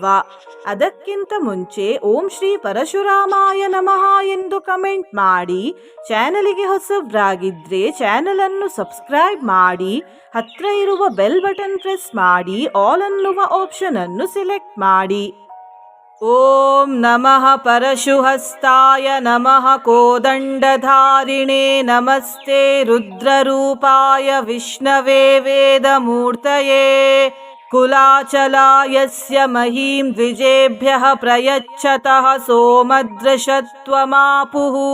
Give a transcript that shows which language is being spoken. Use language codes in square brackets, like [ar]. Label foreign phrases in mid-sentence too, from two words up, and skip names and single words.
[kn] ಅದಕ್ಕಿಂತ ಮುಂಚೆ [sa] ಓಂ ಶ್ರೀ ಪರಶುರಾಮಾಯ ನಮಃ [kn] ಎಂದು ಕಮೆಂಟ್ ಮಾಡಿ. ಚಾನಲಿಗೆ ಹೊಸಬ್ರಾಗಿದ್ರೆ ಚಾನಲ್ ಅನ್ನು ಸಬ್ಸ್ಕ್ರೈಬ್ ಮಾಡಿ. ಹತ್ರ ಇರುವ [en] bell button press [kn] ಮಾಡಿ ಆಲ್ ಅನ್ನುವ ಆಪ್ಷನ್ ಅನ್ನು ಸೆಲೆಕ್ಟ್ ಮಾಡಿ. [sa] ಓಂ ನಮಃ ಪರಶುಹಸ್ತಾಯ ನಮಃ ಕೋದಂಡಧಾರಿಣೇ ನಮಸ್ತೆ ರುದ್ರರೂಪಾಯ ವಿಷ್ಣವೇ ವೇದಮೂರ್ತಯೇ ಕುಲಾಚಲಾಯಸ್ಯ ಮಹೀಂ ದ್ವಿಜೇಭ್ಯಃ ಪ್ರಯಚ್ಛತಃ ಸೋಮದೃಶತ್ವಮಾಪುಃ.